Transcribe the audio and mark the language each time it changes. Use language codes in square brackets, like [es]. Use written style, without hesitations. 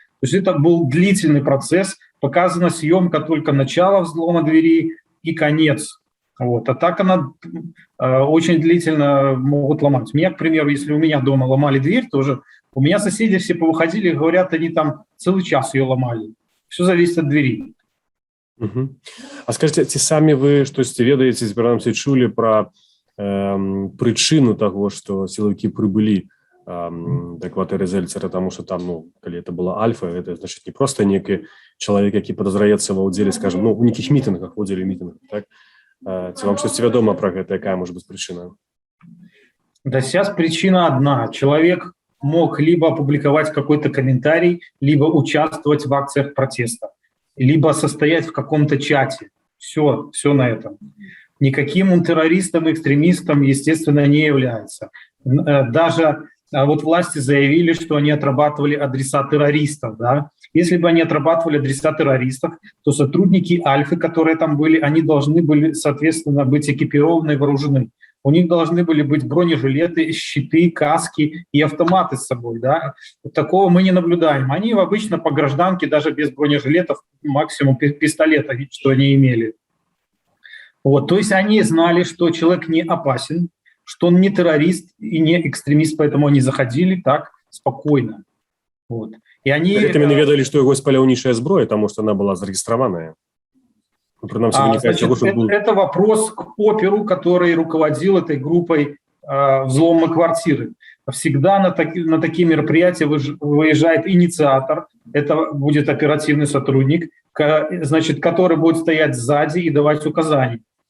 [ru] То есть это был длительный процесс, показана съемка только начала взлома двери и конец. Вот. А так она очень длительно могут ломать. Меня, к примеру, если у меня дома ломали дверь, тоже у меня соседи все повыходили и говорят, они там целый час ее ломали. Все зависит от двери. Угу. [be] А скажите, ці самі вы штосьці ведаеце, ці прынамсі чулі пра прычыну таго, што сілавікі прыбылі да кватэры Зельцера, таму што там, калі [ru] это [be] была Альфа, гэта значыць не проста нейкі чалавек, які падазраецца ва ўдзеле, скажем, у нейкіх мітынгах, так? Ці вам штосьці вядома пра гэта, якая можа быць прычына? [ru] Да сейчас причина одна. Человек мог либо опубликовать какой-то комментарий, либо участвовать в акциях протеста, либо состоять в каком-то чате. Все на этом. Никаким он террористом, экстремистом, естественно, не является. Даже вот власти заявили, что они отрабатывали адреса террористов. Да? Если бы они отрабатывали адреса террористов, то сотрудники Альфы, которые там были, они должны были, соответственно, быть экипированы и вооружены. У них должны были быть бронежилеты, щиты, каски и автоматы с собой. Да? Такого мы не наблюдаем. Они обычно по гражданке, даже без бронежилетов, максимум пистолета, что они имели. Вот. То есть они знали, что человек не опасен, что он не террорист и не экстремист, поэтому они заходили так спокойно. Вот. И они... [be] Гэтымі не ведалі, што яго спаляўнічая зброя, таму што [ru] она [be] была зарэгістраваная. [ru] Это вопрос к оперу, который руководил этой группой взлома квартиры. Всегда на такие мероприятия выезжает инициатор, это будет оперативный сотрудник, значит, который будет стоять сзади и давать указания.